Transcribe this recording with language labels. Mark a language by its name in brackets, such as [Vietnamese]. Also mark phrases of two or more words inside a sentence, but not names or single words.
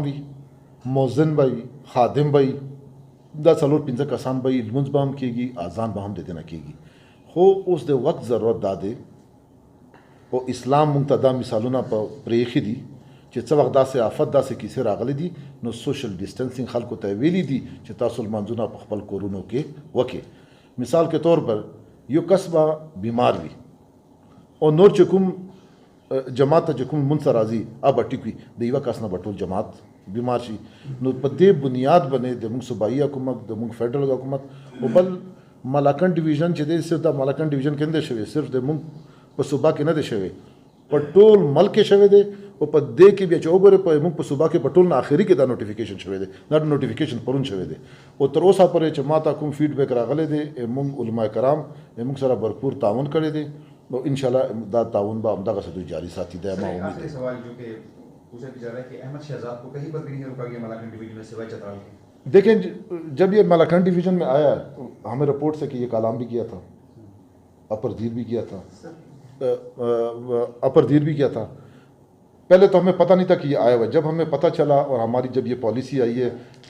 [Pashto] وي مؤذن به وي خادم به وي دا 4-5 کسان به وي لمونځ به هم کېږي اذان به هم د دې نه کېږي خو اوس د وخت ضرورت دا دی او اسلام موږ ته دا مثالونه په پرېښي دي چې څه وخت داسې آفت داسې کیسې راغلی دي نو سوشل ډسټنسینګ خلکو ته ویلي دي چې تاسو لمانځونه په خپل کورونو کې وکړئ [Urdu] مثال کے طور پر [Pashto] یو کس به بیمار وي او نور چې کوم جماعت ته چې کوم مونځ ته راځي به ټیک وي د یوه کس نه به ټول جماعت بیمار شي نو په دې بنیاد باندې د موږ صوبایي حکومت د موږ فیډرل حکومت او بل ملاکنډ ډویژن چې دی صرف د ملاکنډ ډویژن کې نه دی شوی صرف د موږ په صوبه کې نه دی شوی په ټول ملک کې شوی دی او په دې کې بیا چې وګورې په موږ په صوبه کې په ټول نه آخري کې دا نوټیفیکیشن شوی دی دا نوټیفیکیشن پرون شوی دی او تر اوسه پورې چې ما ته کوم فیډبیک راغلی دی موږ علما کرام موږ سره भरपूर تعاون کړی دی او [Arabic] ان شاء الله [Pashto] دا تعاون به همدغسې دوی جاری ساتي دی ما [Urdu] امید ہے سوال جو کہ پوچھا جا رہا ہے کہ احمد شہزاد کو کہیں پر بھی نہیں روکا گیا ملاکنڈ ڈویژن میں سوائے چترالی کے دیکھیں جب یہ ملاکنڈ ڈویژن میں آیا ہمیں رپورٹ سے کہ یہ کالام بھی کیا تھا اپردیر بھی کیا تھا پہلے تو ہمیں پتہ نہیں تھا کہ یہ آیا ہوا جب ہمیں پتہ چلا اور ہماری جب یہ پالیسی آئی ہے کہ